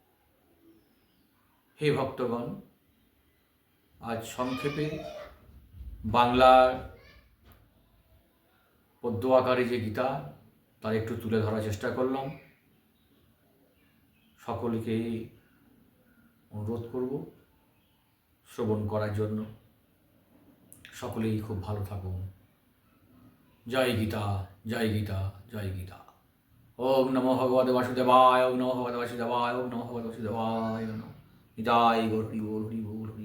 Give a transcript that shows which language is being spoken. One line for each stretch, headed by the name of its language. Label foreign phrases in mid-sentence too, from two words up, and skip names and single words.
Bangla: হে ভক্তগণ, আজ সংক্ষেপে বাংলার পদ্য আকারে যে গীতা, তার একটু তুলে ধরার চেষ্টা করলাম। সকলকে অনুরোধ করব শ্রবণ করার জন্য। সকলেই খুব ভালো থাকুন। জয় গীতা জয় গীতা জয় গীতা।
Sanskrit: ওম নমো ভগবতে বাসুদেবায়, ওম নমো ভগবতে বাসুদেবায়, ওম নমো ভগবতে বাসুদেবায় নমঃ।
Bangla: জয় গৌর হরি বল হরি বল।